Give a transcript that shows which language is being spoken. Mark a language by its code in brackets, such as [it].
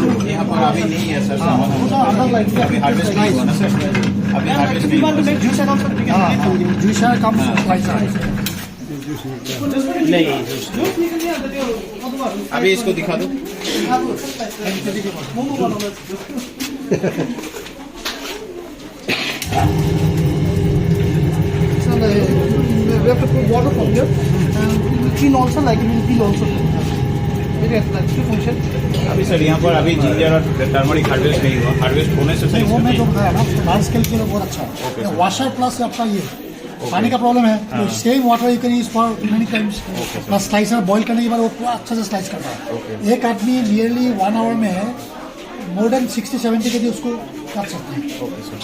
[hi] यहाँ पर अभी नहीं है सर सामान। [en] Like [hi] अभी हार्वेस्ट नहीं हुआ ना सर, अभी harvest [en] if you want to make juice and also we can make [hi] juice है कम स्लाइसर है। अभी इसको दिखा दो। [en] So we have to put water from here and clean also like it will peel also. Very like two function. [hi] अभी sir यहाँ पर अभी जिंजर और टर्मरिक हार्वेस्ट नहीं हुआ, हार्वेस्ट होने से सही वो मैं जो बताया ना लार्ज स्केल के लिए बहुत अच्छा है। वॉशर प्लस आपका ये पानी का प्रॉब्लम है तो [en] Same water you can use for many times. [hi] Plus slicer boil करने के बाद वो पूरा अच्छा से स्लाइस करता है। एक आदमी नियरली 1 आवर में मोर देन 60-70 के जी उसको काट सकते हैं।